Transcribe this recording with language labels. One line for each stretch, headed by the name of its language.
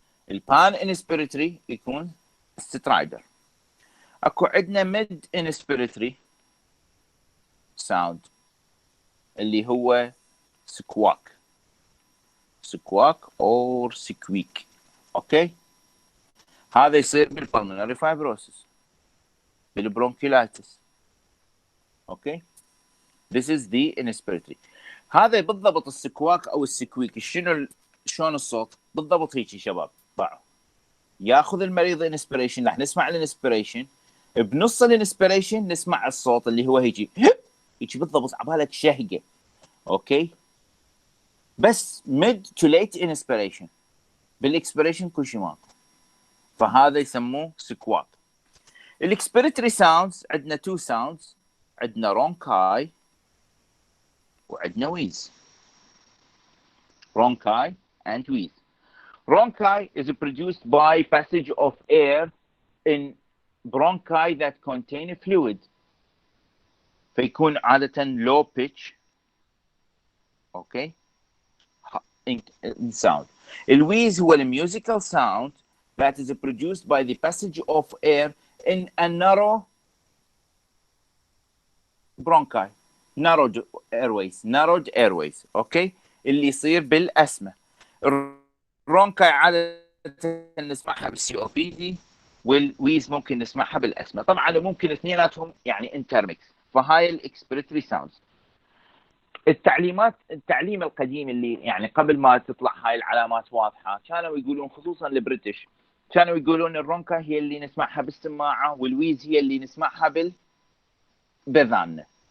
Arabic: البان انسبيريتري يكون سترايدر. اكو عندنا ميد انسبيريتري ساوند اللي هو سكواك اور سكويك. اوكي، هذا يصير بالبلمونري فايبروسيس، بالبرونكيلايتس.
English: Okay, this is the inspiratory.
Arabic: هذا بالضبط السكواك او السكويك شلون الصوت بالضبط هيك شباب. ضعوا ياخذ المريض انسبيريشن، راح نسمع الانسبيريشن، بنص الانسبيريشن نسمع الصوت اللي هو هيجي بالضبط عبالك شهقه. اوكي، بس mid to late inspiration، بالاكسبيريشن كل شيء ماكو، فهذا يسموه سكواك. الاكسبيريتري ساوندز عندنا تو ساوندز، عندنا رونكاي وعندنا ويز.
English: Rhonchi and wheeze. Rhonchi is produced by passage of air in bronchi that contain fluid،
Arabic: فيكون عادة
English: low pitch. Okay, in sound.
Arabic: الويز هو
English: musical sound that is produced by the passage of air in a narrow bronchi, narrowed airways.
Arabic: اوكي، اللي يصير بالأسمة. الرونكاي عادة نسمعها بالسي او بي دي، والويز ممكن نسمعها بالأسمة. طبعا ممكن اثنيناتهم يعني انترميكس. فهاي الاكسبيريتري ساوندز. التعليم القديم اللي يعني قبل ما تطلع هاي العلامات واضحه، كانوا يقولون خصوصا البريتش، كانوا يقولون الرونكا هي اللي نسمعها بالسماعه والويز هي اللي نسمعها بذاننا.